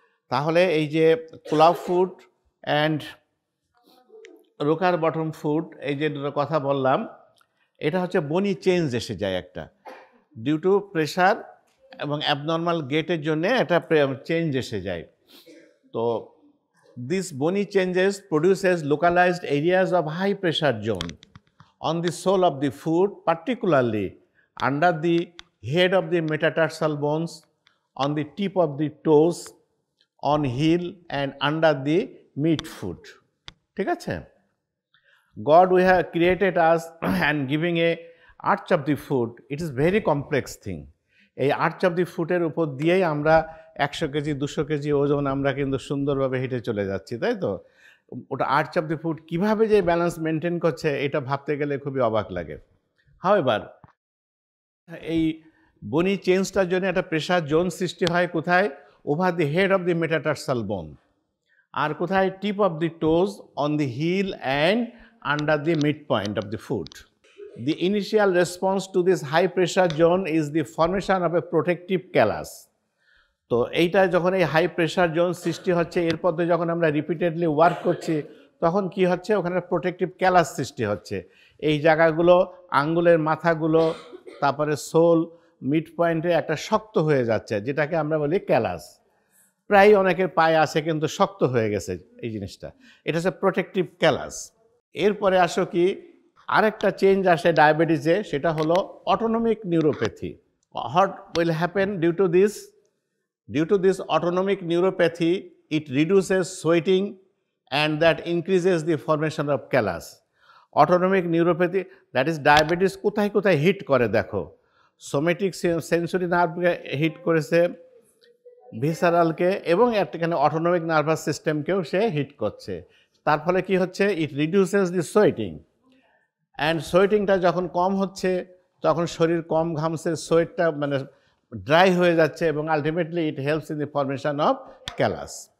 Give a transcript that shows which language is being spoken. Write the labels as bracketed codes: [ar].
[bn] তাহলে এই যে club foot and রোকার bottom foot, এই যে দুটো কথা বললাম, এটা হচ্ছে বনি চেঞ্জ এসে যায় একটা, [en] due to pressure [bn] এবং অ্যাবনর্মাল গেটের জন্য একটা চেঞ্জ এসে যায়। [en] তো this bony changes produces localized areas of high pressure zone on the sole of the foot, particularly under the head of the metatarsal bones, on the tip of the toes, on heel and under the midfoot. [bn] ঠিক আছে? [en] God we have created us and giving a arch of the foot, it is very complex thing. [bn] এই arch of the ফুটের উপর দিয়েই আমরা 100 KG 200 KG ওজন আমরা কিন্তু সুন্দরভাবে হেঁটে চলে যাচ্ছি, তাই তো? ওটা আর্চ অফ দি ফুট কীভাবে যে ব্যালেন্স মেনটেন করছে এটা ভাবতে গেলে খুবই অবাক লাগে। হাউএভার এই বনি চেঞ্জটার জন্য একটা প্রেশার জোন সৃষ্টি হয় কোথায়? [en] over the head of the metatarsal bone, [bn] আর কোথায়? [en] Tip of the toes, on the heel and under the mid point of the foot. The initial response to this high pressure zone is the formation of a protective callus. [bn] তো এইটা যখন এই high pressure zone সৃষ্টি হচ্ছে, এরপর যখন আমরা repeatedly work করছি তখন কি হচ্ছে? ওখানে প্রোটেক্টিভ ক্যালাস সৃষ্টি হচ্ছে। এই জায়গাগুলো, আঙ্গুলের মাথাগুলো, তারপরে সোল, মিড পয়েন্টে একটা শক্ত হয়ে যাচ্ছে, যেটাকে আমরা বলি ক্যালাস। প্রায় অনেকের পায়ে আছে কিন্তু শক্ত হয়ে গেছে এই জিনিসটা, এটা হচ্ছে প্রোটেক্টিভ ক্যালাস। এরপরে আসো কি আরেকটা চেঞ্জ আসে ডায়াবেটিসে, সেটা হলো autonomic neuropathy. [en] What will happen due to this? Due to this autonomic neuropathy, it reduces sweating and that increases the formation of callus. Autonomic neuropathy, that is diabetes [bn] কোথায় কোথায় hit করে দেখো? সোমেটিক সেন্সরি নার্ভকে হিট করেছে, ভিসারালকে, এবং এখানে autonomic nervous সিস্টেমকেও সে hit করছে। তার ফলে কি হচ্ছে? [en] it reduces the sweating, and [bn] সোয়েটিংটা যখন কম হচ্ছে তখন শরীর কম ঘামছে, সোয়েটটা মানে ড্রাই হয়ে যাচ্ছে, এবং ultimately [en] It helps in the formation of callus.